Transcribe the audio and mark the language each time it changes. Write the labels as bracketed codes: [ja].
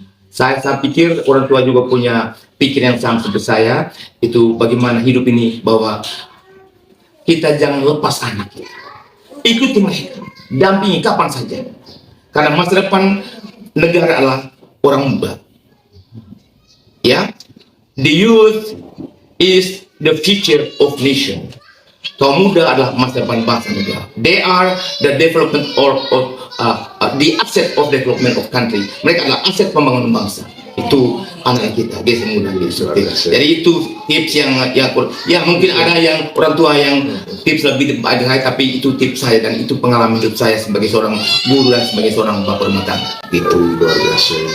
[id] Saya pikir orang tua juga punya pikiran yang sama seperti saya, itu bagaimana hidup ini, bahwa kita jangan lepas anak kita. Ikuti mereka, dampingi kapan saja. Karena masa depan negara adalah orang muda. [en] Ya, the youth is the future of nation. [id] Kaum muda adalah masa depan bangsa negara. [en] They are the development the asset of development of country. [id] Mereka adalah aset pembangunan bangsa. Itu anak kita, desa muda gitu. Jadi itu tips yang ya mungkin ada yang orang tua yang tips lebih dari saya, tapi itu tips saya dan itu pengalaman hidup saya sebagai seorang guru dan sebagai seorang bapak rumah tangga. Gitu. Luar biasa.